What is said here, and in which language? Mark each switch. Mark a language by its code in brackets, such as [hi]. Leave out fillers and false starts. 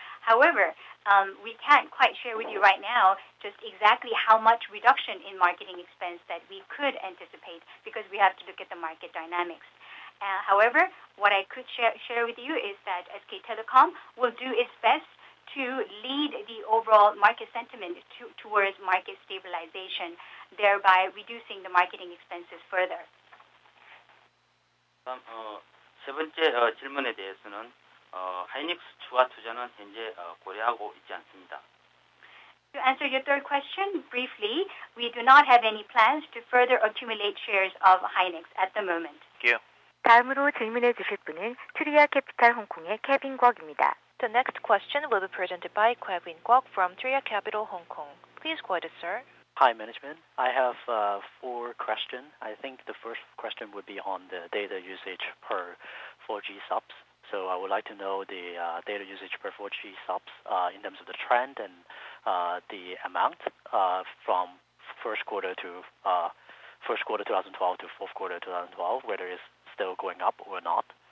[en] However, we can't quite share with you right now just exactly how much reduction in marketing expense that we could anticipate because we have to look at the market dynamics. However, what I could share with you is that SK Telecom will do its best to lead the overall market sentiment towards market stabilization, thereby reducing the marketing expenses further. [ko] 세 번째 질문에 대해서는 하이닉스 추가 투자는 현재 고려하고 있지 않습니다. [en] To answer your third question briefly, we do not have any plans to further accumulate shares of Hynix at the moment. Thank you. [ko] 다음으로 질문해 주실 분은 트리아 캐피탈 홍콩의 케빈 곽입니다. [en] The next question will be presented by Kevin Kwok from Tria Capital Hong Kong. Please go ahead, sir. Hi, management. I have 4 questions. I think the first question would be on the data usage per 4G subs. So I would like to know the data usage per 4G subs in terms of the trend and the amount from first quarter 2012 to fourth quarter 2012, whether it's still going up or not.